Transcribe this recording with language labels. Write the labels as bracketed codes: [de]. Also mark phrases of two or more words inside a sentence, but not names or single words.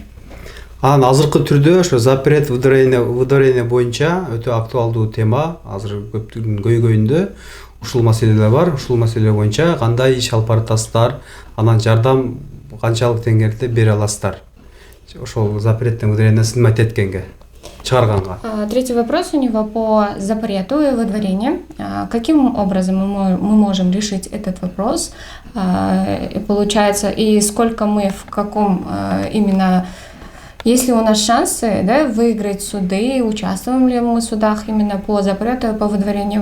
[ky] Анан азыркы түрдө ошо [ru] запрет выдворение [ky] боюнча өтө актуалдуу тема, азыр көптүн көйгөйүндө ушул маселелер бар. Ушул маселе боюнча кандай иш алып баратасыздар, анан жардам канчалык деңгээлде бере аласыздар? Ошол [ru] запреттен выдворение [ky] сызмат эткенге, чыгарганга. [ru] Третий вопрос у него по запрету и выдворению. Каким образом мы можем решить этот вопрос? Получается, и сколько мы в каком именно... Есть ли у нас шансы, да, выиграть суды, участвуем ли мы в судах именно по запрету и по выдворению?